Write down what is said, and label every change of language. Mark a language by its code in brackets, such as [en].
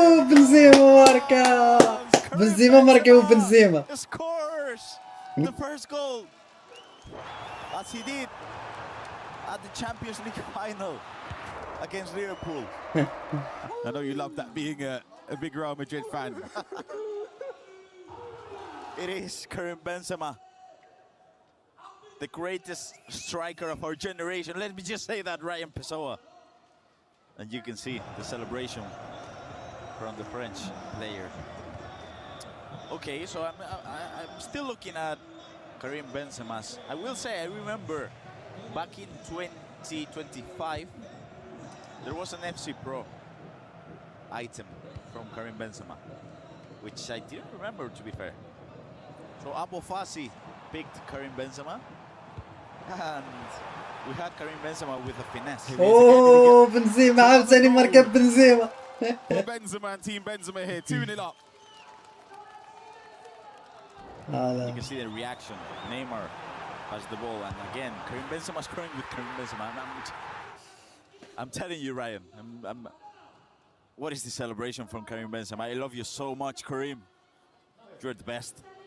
[ar] بنزيما ماركا بنزيما ماركا وبنزيما. [en] Scores the first goal as he did at the Champions League final against Liverpool. I know you love that being a big Real Madrid fan. It is Karim Benzema, the greatest striker of our generation. Let me just say that, Ryan Pessoa. And you can see the celebration from the French player. Okay, so I'm still looking at Karim Benzema's. I will say, I remember back in 2025, there was an FC Pro item from Karim Benzema, which I didn't remember, to be fair. So Abu Fassi picked Karim Benzema, and we had Karim Benzema with a finesse. [ar] Benzema عاوتاني ماركة بنزيما. [en] Benzema and Team Benzema here, 2-0 up. You can see the reaction. Neymar has the ball, and again, Karim Benzema scoring with Karim Benzema. I'm telling you, Ryan. What is the celebration from Karim Benzema? I love you so much, Karim. You're the best.